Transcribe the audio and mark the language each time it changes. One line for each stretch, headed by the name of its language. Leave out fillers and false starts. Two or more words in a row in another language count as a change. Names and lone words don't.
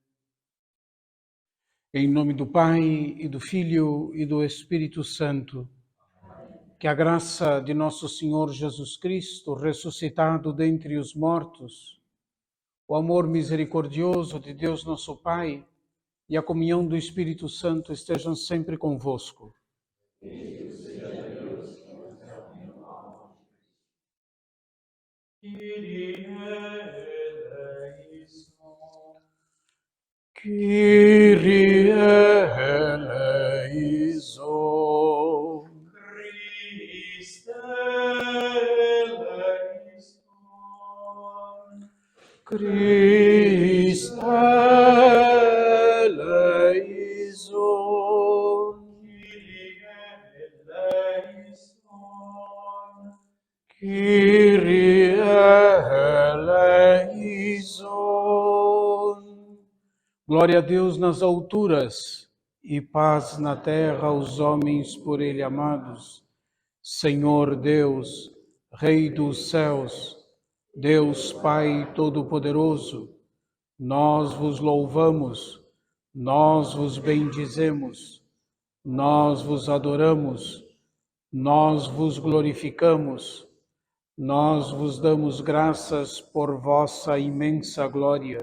Portuguese: Em nome do Pai, e do Filho, e do Espírito Santo, que a graça de nosso Senhor Jesus Cristo, ressuscitado dentre os mortos, o amor misericordioso de Deus nosso Pai e a comunhão do Espírito Santo estejam sempre convosco.
Greek: Κύριε ελέησον. Κύριε ελέησον. Χριστέ ελέησον. Χριστέ ελέησον. Κύριε ελέησον. Κύριε ελέησον.
Portuguese: Glória a Deus nas alturas e paz na terra aos homens por Ele amados. Senhor Deus, Rei dos céus, Deus Pai Todo-Poderoso, nós vos louvamos, nós vos bendizemos, nós vos adoramos, nós vos glorificamos, nós vos damos graças por vossa imensa glória.